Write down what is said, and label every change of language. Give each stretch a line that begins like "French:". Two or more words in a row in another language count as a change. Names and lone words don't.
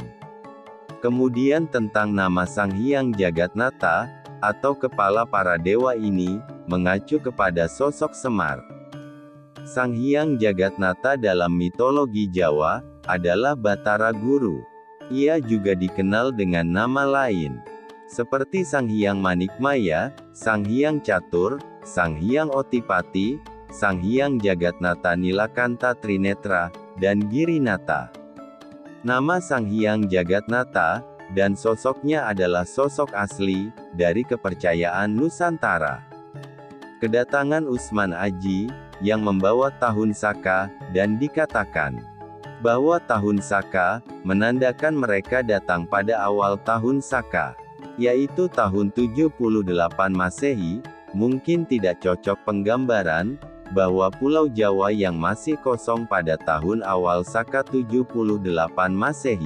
Indonesian: Kemudian tentang nama Sang Hyang Jagatnata, atau kepala para dewa ini, mengacu kepada sosok Semar. Sang Hyang Jagatnata dalam mitologi Jawa, adalah Batara Guru. Ia juga dikenal dengan nama lain, seperti Sang Hyang Manikmaya, Sang Hyang Catur, Sang Hyang Otipati, Sang Hyang Jagatnata Nilakanta Trinetra, dan Girinata. Nama Sang Hyang Jagatnata, dan sosoknya adalah sosok asli, dari kepercayaan Nusantara. Kedatangan Usman Aji, yang membawa tahun Saka, dan dikatakan bahwa tahun Saka, menandakan mereka datang pada awal tahun Saka, yaitu tahun 78 Masehi, mungkin tidak cocok penggambaran, bahwa Pulau Jawa yang masih kosong pada tahun awal Saka 78 Masehi.